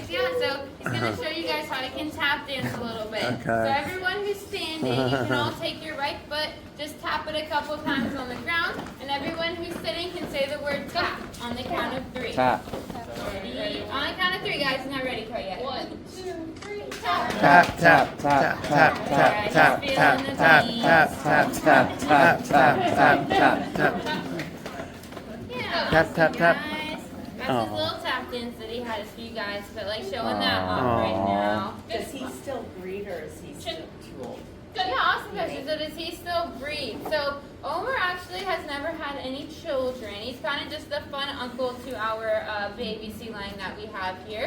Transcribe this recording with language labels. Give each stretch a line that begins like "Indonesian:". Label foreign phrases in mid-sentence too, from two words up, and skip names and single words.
English: Yeah, so he's going to show you guys how to can tap dance a little bit. Okay. So everyone who's standing, you can all take your right foot, just tap it a couple times on the ground, and everyone who's sitting can say the word tap on the count of 3. Tap. Ready? On the count of 3, guys. Not ready quite yet. 1, 2, 3, Tap, tap, tap, tap, tap, tap, tap, tap, tap, tap, tap, tap, tap, tap, tap, tap. Yeah. Tap, tap, tap. Guys. That's his little tap dance that he has for you guys, but like showing that off right now. Does he still breed or is he still too old? Yeah, awesome question. So does he still breed? So Omar actually has never had any children. He's kind of just the fun uncle to our baby sea lion that we have here.